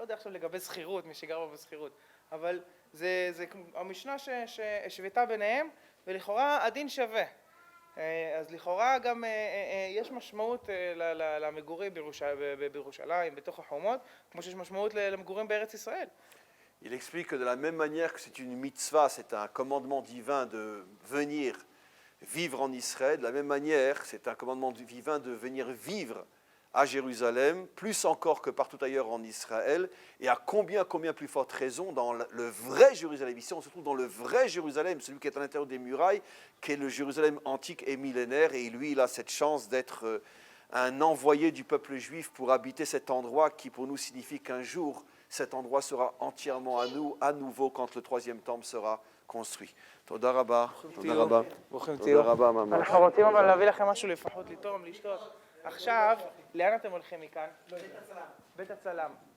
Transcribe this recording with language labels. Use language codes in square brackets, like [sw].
[he] לא יודע עכשיו לגבי שכירות, מי שגר בה בשכירות, אבל זה המשנה שהשוותה ביניהם, ולכאורה הדין שווה. אז לכאורה גם יש משמעות למגורים בירושלים, בתוך החומות, כמו שיש משמעות למגורים בארץ ישראל. [fr] Il explique que de la même manière que c'est une mitzvah, c'est un commandement divin de venir vivre en Israël, de la même manière, c'est un commandement divin de venir vivre à Jérusalem, plus encore que partout ailleurs en Israël, et à combien plus forte raison dans le vrai Jérusalem. Ici, on se trouve dans le vrai Jérusalem, celui qui est à l'intérieur des murailles, qui est le Jérusalem antique et millénaire, et lui, il a cette chance d'être un envoyé du peuple juif pour habiter cet endroit qui, pour nous, signifie qu'un jour, cet endroit sera entièrement à nouveau quand le troisième temple sera construit. [he] תודה רבה. ברוכים תודה תהיו. רבה ממש. אנחנו רוצים אבל להביא לכם משהו לפחות לטעום, לשתות. עכשיו, לאן אתם הולכים מכאן? בית הצלם.